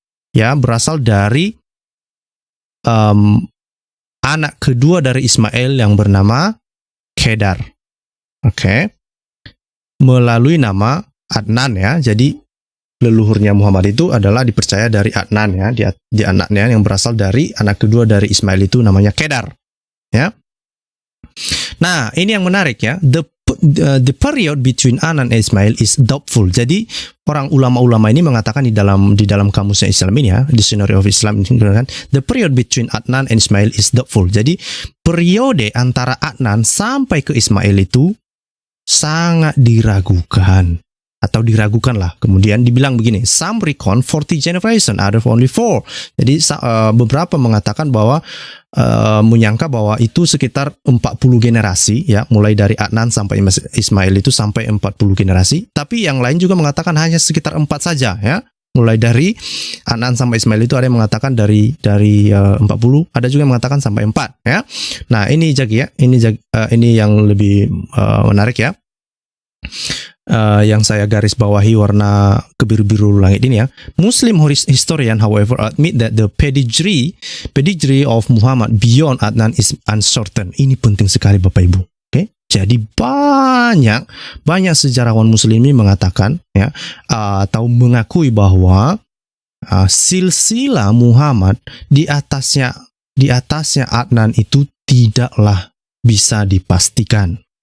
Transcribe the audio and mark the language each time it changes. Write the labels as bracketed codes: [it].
[id] Ya, berasal dari anak kedua dari Ismail yang bernama Kedar. Oke. Melalui nama Adnan, ya. Jadi leluhurnya Muhammad itu adalah dipercaya dari Adnan, ya, di anaknya yang berasal dari anak kedua dari Ismail itu namanya Kedar, ya. Nah, ini yang menarik, ya. [en] The period between Adnan and Ismail is doubtful. [id] Jadi orang ulama-ulama ini mengatakan di dalam kamusnya Islam ini, ya, Dictionary of Islam ini kan, [en] the period between Adnan and Ismail is doubtful. [id] Jadi periode antara Adnan sampai ke Ismail itu sangat diragukan. Atau diragukan lah. Kemudian dibilang begini, [en] some reckon 40 generation, other only 4. [id] Jadi beberapa mengatakan bahwa menyangka bahwa itu sekitar 40 generasi, ya, mulai dari Adnan sampai Ismail itu sampai 40 generasi. Tapi yang lain juga mengatakan hanya sekitar 4 saja, ya. Mulai dari Adnan sampai Ismail itu ada yang mengatakan dari 40, ada juga yang mengatakan sampai 4, ya. Nah, ini Jagi, ya. Ini yang lebih menarik, ya. Yang saya garis bawahi warna kebiru-biru langit ini, ya. [en] Muslim historian however admit that the pedigree of Muhammad beyond Adnan is uncertain. [id] Ini penting sekali Bapak Ibu. Oke. Jadi banyak sejarawan muslim ini mengatakan, ya, atau mengakui bahwa silsilah Muhammad di atasnya Adnan itu tidaklah bisa dipastikan.